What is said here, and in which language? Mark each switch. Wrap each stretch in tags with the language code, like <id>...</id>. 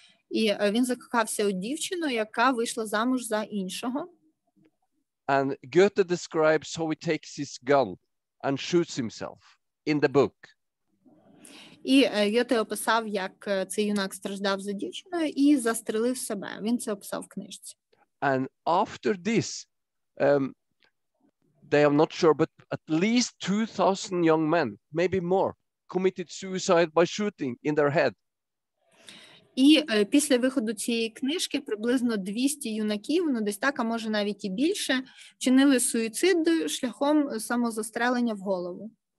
<uk>І він закохався у дівчину, яка вийшла замуж за іншого.</uk> <en>And Goethe describes how he takes his gun and shoots himself in the book.</en> <uk>І Гьоте описав, як цей юнак страждав за дівчиною і застрелив себе. Він це описав в книжці.</uk> <en>And after this, they are not sure, but at least 2,000 young men, maybe more, committed suicide by shooting in their head.</en> <uk>І після виходу цієї книжки приблизно 200 юнаків, ну десь так, а може навіть і більше, вчинили суїцид шляхом самозастрелення в голову.</uk>